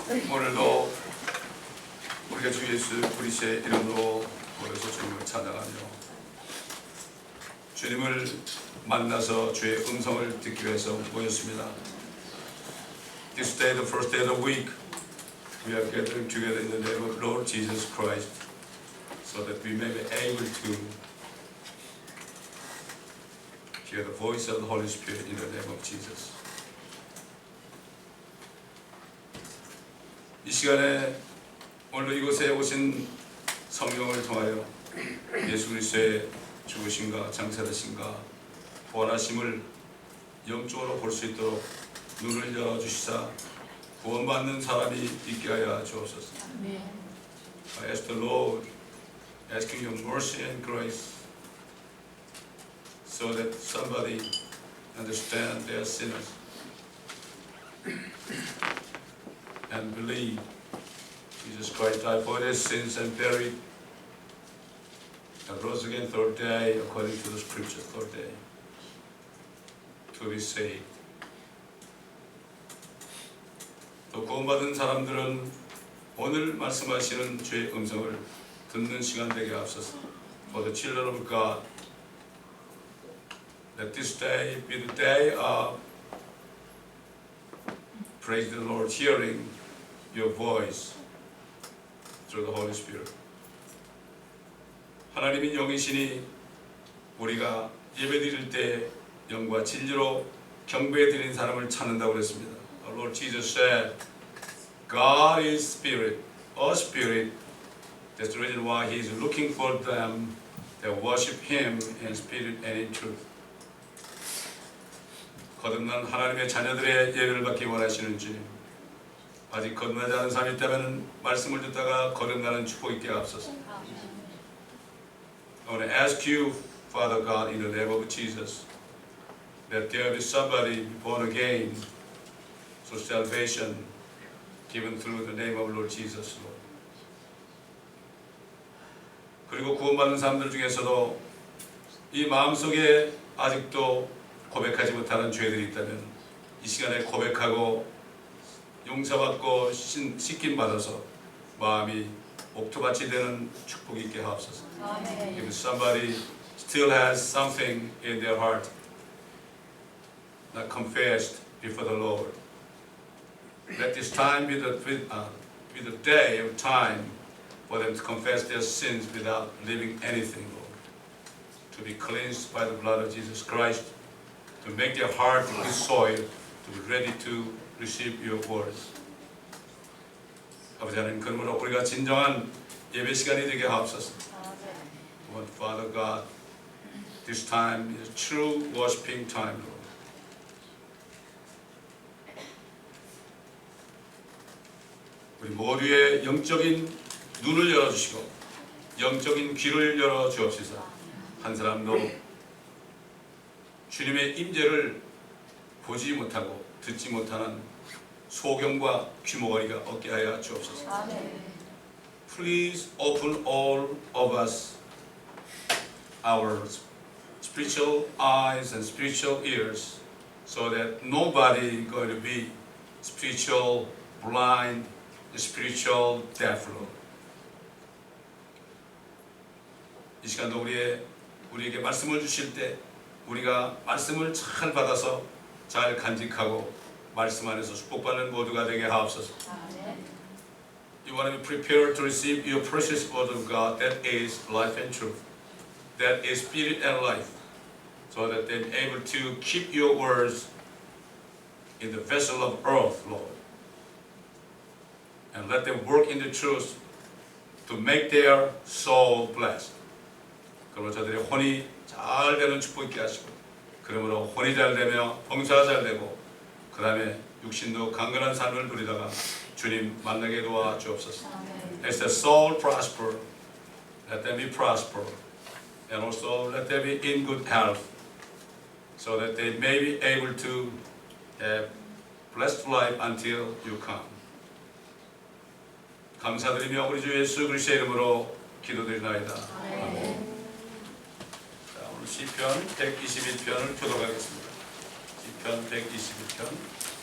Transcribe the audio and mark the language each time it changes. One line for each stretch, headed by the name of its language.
Korean: 오늘도 우리가 주 예수 그리스도의 이름으로 모여서 주님을 찬양하며 주님을 만나서 주의 음성을 듣기 위해서 모였습니다.
English: This day, the first day of the week, we are gathering together in the name of Lord Jesus Christ, so that we may be able to hear the voice of the Holy Spirit in the name of Jesus.
Korean: 이 시간에 오늘 이곳에 오신 성령을 통하여 예수 그리스도의 죽으심과 장사되심과 부활하심을 영적으로 볼 수 있도록 눈을 열어주시사 구원받는 사람이 있게 하여 주옵소서.
English: I ask the Lord, asking your mercy and grace so that somebody understand they are sinners and believe Jesus Christ died for their sins and buried and rose again third day according to the scripture, third day, to be saved.
Korean: 또 구원받은 사람들은 오늘 말씀하시는 주의 음성을 듣는 시간 되게 앞서서
English: For the children of God, let this day be the day of praise the Lord, hearing your voice through the Holy Spirit.
Korean: 하나님이 영이시니 우리가 예배드릴 때 영과 진리로 경배드리는 사람을 찾는다고 그랬습니다.
English: Our Lord Jesus said, God is spirit, a spirit. That's the reason why He is looking for them that worship Him in spirit and in truth.
Korean: 거듭난 하나님의 자녀들의 예배를 받기 원하시는지 아직 거듭나지 않은 사람이 있다면 말씀을 듣다가 거듭나는 축복 있게 앞서서
English: I want to ask you, Father God, in the name of Jesus, that there be somebody born again, so salvation given through the name of Lord Jesus, Lord.
Korean: 그리고 구원받는 사람들 중에서도 이 마음속에 아직도 고백하지 못하는 죄들이 있다면 이 시간에 고백하고 용서받고 씻김 받아서 마음이 옥토밭이 되는 축복이 있게 하옵소서.
English: If somebody still has something in their heart not confessed before the Lord, let this time be the day of time for them to confess their sins without leaving anything, Lord. To be cleansed by the blood of Jesus Christ, to make their heart good soil, to be ready to receive your words.
Korean: 아버지 하나님, 그러므로 우리가 진정한 예배 시간이 되게 하옵소서.
English: Lord, Father God, this time is true worshiping time, Lord.
Korean: 우리 모두의 영적인 눈을 열어주시고 영적인 귀를 열어주옵소서. 한 사람도 주님의 임재를 보지 못하고 듣지 못하는 소경과 귀머거리가 없게 하여 주옵소서.
English: Please open all of us our spiritual eyes and spiritual ears so that nobody going to be spiritual blind, spiritual deaf, Lord.
Korean: 이 시간도 우리에게 말씀을 주실 때 우리가 말씀을 잘 받아서 잘 간직하고 말씀 안에서 축복받는 모두가 되게 하옵소서.
English: You want to be prepared to receive your precious word of God that is life and truth, that is spirit and life, so that they're able to keep your words in the vessel of earth, Lord, and let them work in the truth to make their soul blessed.
Korean: 그러므로 저들의 혼이 잘 되는 축복 있게 하시고 그러므로 혼이 잘 되며 봉사가 잘 되고 그 다음에 육신도 강건한 삶을 누리다가 주님 만나게 도와 주옵소서.
English: As the soul prosper, let them be prosper, and also let them be in good health, so that they may be able to have blessed life until you come.
Korean: 감사드리며 우리 주 예수 그리스도의 이름으로 기도드리나이다. 아멘. 자, 오늘 시편 121편을 교독하겠습니다. 시편 121편.